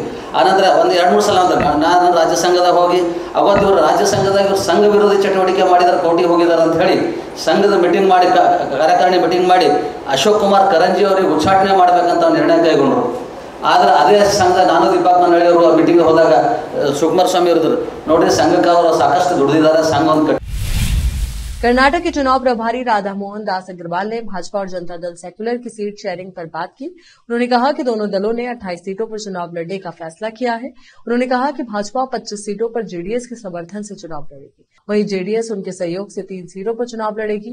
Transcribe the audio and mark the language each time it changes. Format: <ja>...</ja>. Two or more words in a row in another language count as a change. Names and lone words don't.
<kn>ಆನಂತರ ಒಂದು 2-3 ಸಲ ಅಂದ್ರೆ ನಾನು ರಾಜ್ಯ ಸಂಘದಾಗ ಹೋಗಿ ಅವತ್ತು ಇವರು ರಾಜ್ಯ ಸಂಘದಾಗ ಇವರು ಸಂಘ ವಿರೋಧಿ ಚಟುವಟಿಕೆ ಮಾಡಿದಾರೆ, ಕೋರ್ಟಿಗೆ ಹೋಗಿದ್ದಾರೆ ಅಂತ ಹೇಳಿ ಸಂಘದ ಮೀಟಿಂಗ್ ಮಾಡಿ, ಕಾರ್ಯಕಾರಿಣಿ ಮೀಟಿಂಗ್ ಮಾಡಿ ಅಶೋಕ್ ಕುಮಾರ್ ಕರಂಜಿ ಅವರಿಗೆ ಉಚ್ಚಾಟನೆ ಮಾಡಬೇಕಂತ ನಿರ್ಣಯ ಕೈಗೊಂಡ್ರು। ಆದರೆ ಅದೇ ಸಂಘ ನಾನು ದೀಪಕ್ ಮಂಡಳಿಯವರು ಮೀಟಿಂಗ್ ಹೋದಾಗ ಶಿವಕುಮಾರ್ ಸ್ವಾಮಿ ಅವರು ನೋಡ್ರಿ ಸಂಘಕ್ಕೆ ಅವರು ಸಾಕಷ್ಟು ದುಡಿದಿದ್ದಾರೆ, ಸಂಘ ಒಂದು</kn> <hi>कर्नाटक के चुनाव प्रभारी राधा मोहन दास अग्रवाल ने भाजपा और जनता दल सेक्युलर की</hi> <en>seat sharing</en> <hi>पर बात की। उन्होंने कहा कि दोनों दलों ने 28 सीटों पर चुनाव लड़ने का फैसला किया है। उन्होंने कहा कि भाजपा 25 सीटों पर जेडीएस के समर्थन से चुनाव लड़ेगी, वहीं जेडीएस उनके सहयोग से 3 सीटों पर चुनाव लड़ेगी।</hi>